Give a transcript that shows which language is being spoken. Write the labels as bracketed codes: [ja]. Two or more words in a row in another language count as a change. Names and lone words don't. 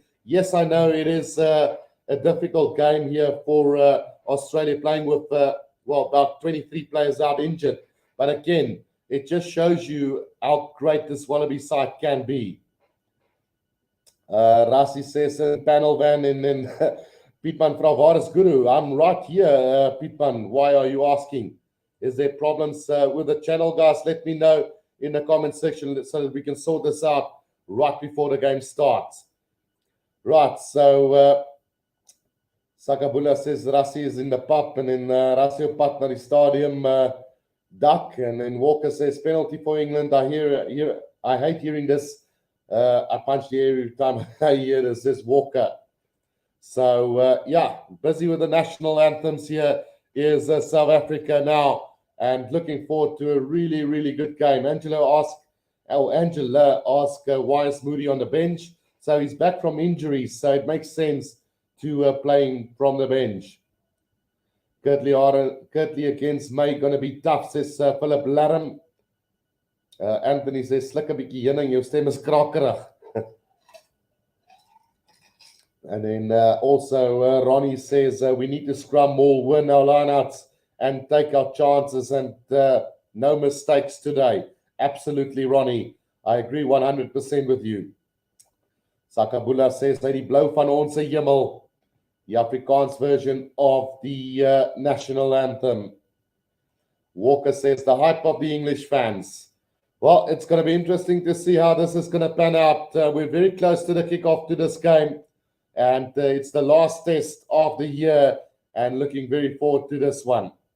[en] Yes, I know it is a difficult game here for Australia, playing with about 23 players out injured, but again, it just shows you how great this Wallaby side can be. Rassi says, panel van, and then Pietman [af] vra, waar is [en] Guru? I'm right here, Pietman. Why are you asking? Is there problems with the channel, guys? Let me know in the comment section so that we can sort this out right before the game starts. Right, so Sakabula says Rassi is in the pub, and then Rassi [af] op pad na die stadium duck, [en] and then Walker says penalty for England. I hate hearing this. I punch the air every time I hear this. Says Walker. So busy with the national anthems here is South Africa now, and looking forward to a really, really good game. Angela asked why is Moody on the bench? So he's back from injuries, so it makes sense to playing from the bench. Kirtley against May, going to be tough, says Philip Laram. Anthony says, [af] sluk 'n bietjie heuning, jou stem is krakerig. [en] And then also Ronnie says, we need to scrum more, win our lineouts, and take our chances, and no mistakes today. Absolutely, Ronnie. I agree 100% with you. Sakabula says, [af] hy die blou van ons hemel, [en] the Afrikaans version of the national anthem. Walker says, the hype of the English fans. Well, it's going to be interesting to see how this is going to pan out. We're very close to the kickoff to this game, and it's the last test of the year, and looking very forward to this one.